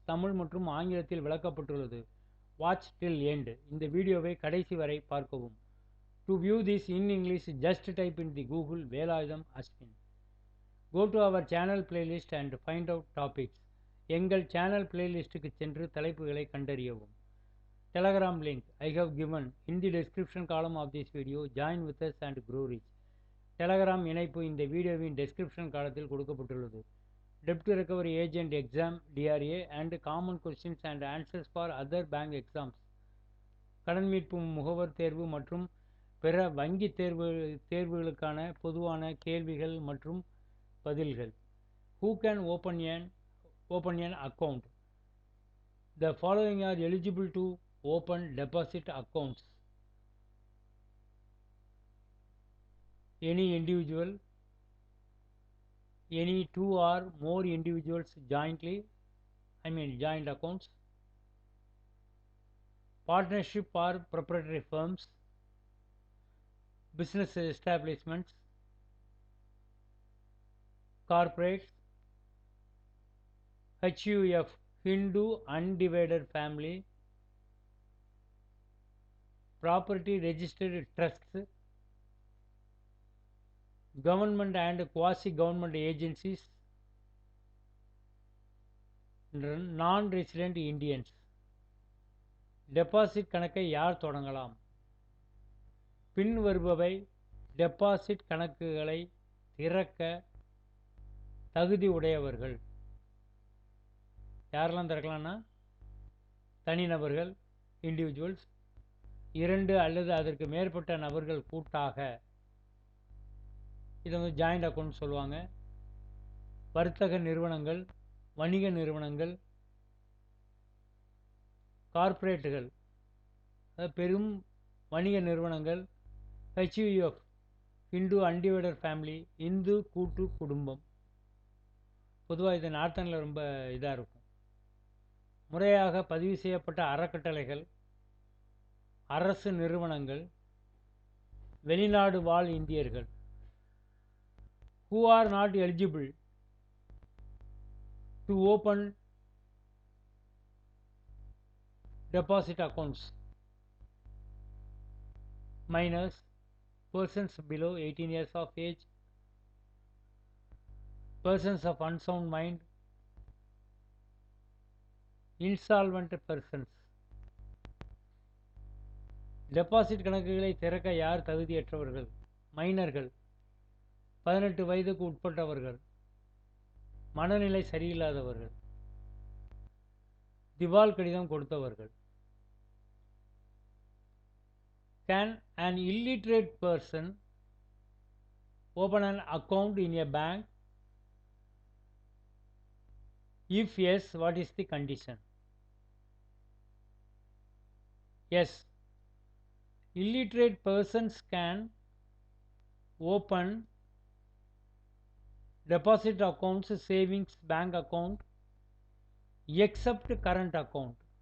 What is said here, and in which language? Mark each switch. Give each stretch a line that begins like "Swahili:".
Tamil: தமிழ் மற்றும் ஆங்கிலத்தில் விளக்கப்பட்டுள்ளது.
English: Watch till end.
Tamil: இந்த வீடியோவை கடைசி வரை பார்க்கவும்.
English: To view this in English, just type in the Google Velayutham Ashwin. Go to our channel playlist and find out topics.
Tamil: எங்கள் சேனல் பிளேலிஸ்ட்டுக்கு சென்று தலைப்புகளை கண்டறியவும்.
English: Telegram link I have given in the description column of this video. Join with us and grow rich.
Tamil: Telegram இணைப்பு இந்த வீடியோவின் description காலத்தில் கொடுக்கப்பட்டுள்ளது.
English: Debt recovery agent exam DRA and common questions and answers for other bank exams.
Tamil: கடன் மீட்பு முகவர் தேர்வு மற்றும் பிற வங்கி தேர்வுகளுக்கான பொதுவான கேள்விகள் மற்றும் பதில்கள்.
English: Who can open an account? The following are eligible to open deposit accounts: any individual, any two or more individuals joint accounts, partnership or proprietary firms, business establishments, corporates, HUF Hindu undivided family, property registered trusts, government and quasi-government agencies, non-resident Indians.
Tamil: Deposit கணக்கை யார் தொடங்கலாம்? பின் வருபவை deposit கணக்குகளை திறக்க தகுதி உடையவர்கள். யாரெல்லாம் திறக்கலாம்னா, தனிநபர்கள் individuals, 2 அல்லது அதற்கு மேற்பட்ட நபர்கள் கூட்டாக, இதை ஜாயிண்ட் அக்கௌண்ட் சொல்லுவாங்க. வர்த்தக நிறுவனங்கள், வணிக நிறுவனங்கள், கார்ப்பரேட்டுகள், பெரும் வணிக நிறுவனங்கள், HUF Hindu undivided family, Hindu கூட்டு குடும்பம். பொதுவாக இது நார்த்தனில் ரொம்ப இதாக இருக்கும். முறையாக பதிவு செய்யப்பட்ட அறக்கட்டளைகள், அரசு நிறுவனங்கள், வெளிநாடு வாழ் இந்தியர்கள்.
English: Who are not eligible to open deposit accounts? Minors, persons below 18 years of age, persons of unsound mind, insolvent persons.
Tamil: Deposit கணக்குகளை திறக்க யார் தகுதியற்றவர்கள்? மைனர்கள், 18 வயதுக்கு உட்பட்டவர்கள், மனநிலை சரியில்லாதவர்கள், திவால் கடிதம் கொடுத்தவர்கள்.
English: Can an illiterate person open an account in a bank? If yes, what is the condition? Yes, illiterate persons can open deposit accounts, savings bank account, except current account.